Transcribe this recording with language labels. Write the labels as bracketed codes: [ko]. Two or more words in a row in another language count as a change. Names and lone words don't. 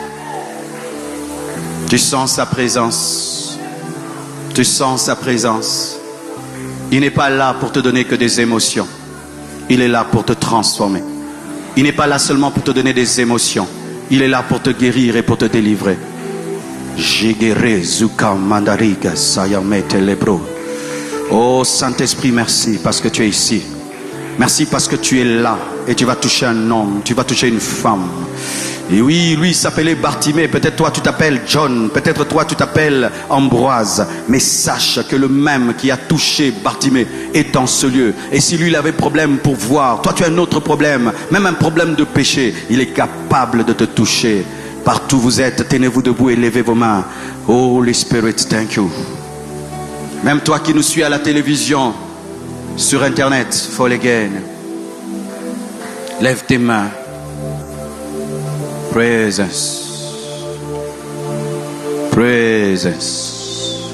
[fr] Tu sens sa présence. Tu sens sa présence. Il n'est pas là pour te donner que des émotions. Il est là pour te transformer. Il n'est pas là seulement pour te donner des émotions. Il est là pour te guérir et pour te délivrer. Jigere zuka mandariga sayamete lebro. Oh Saint-Esprit, merci parce que tu es ici. Merci parce que tu es là et tu vas toucher un homme, tu vas toucher une femme. Et oui, lui il s'appelait Bartimée, peut-être toi tu t'appelles John, peut-être toi tu t'appelles Ambroise. Mais sache que le même qui a touché Bartimée est en ce lieu. Et si lui il avait problème pour voir, toi tu as un autre problème, même un problème de péché, il est capable de te toucher. Partout où vous êtes, tenez-vous debout et levez vos mains. [en] Holy Spirit, thank you. [fr] Même toi qui nous suis à la télévision, sur Internet, [en] Fall Again, [fr] lève tes mains. [en] Presence. Presence.